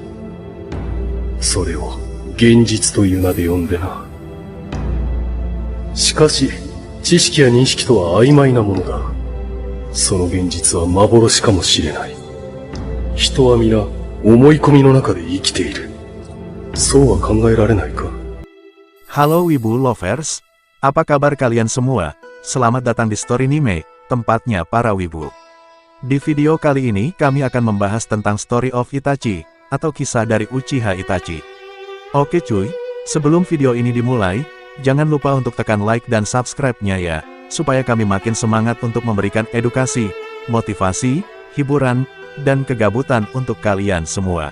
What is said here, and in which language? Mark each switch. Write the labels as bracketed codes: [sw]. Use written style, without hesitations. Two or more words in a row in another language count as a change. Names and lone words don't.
[ja] それを現実という名で呼んでな。しかし、知識や認識とは曖昧なものだ。その現実は幻かもしれない。人は皆思い込みの中で生きている。そうは考えられないか。 [id] Halo Wibu Lovers, apa kabar kalian semua? Selamat datang di Story Anime, tempatnya para wibu. Di video kali ini kami akan membahas tentang Story of Itachi, atau kisah dari Uchiha Itachi. Oke cuy, sebelum video ini dimulai, jangan lupa untuk tekan like dan subscribe-nya ya, supaya kami makin semangat untuk memberikan edukasi, motivasi, hiburan, dan kegabutan untuk kalian semua.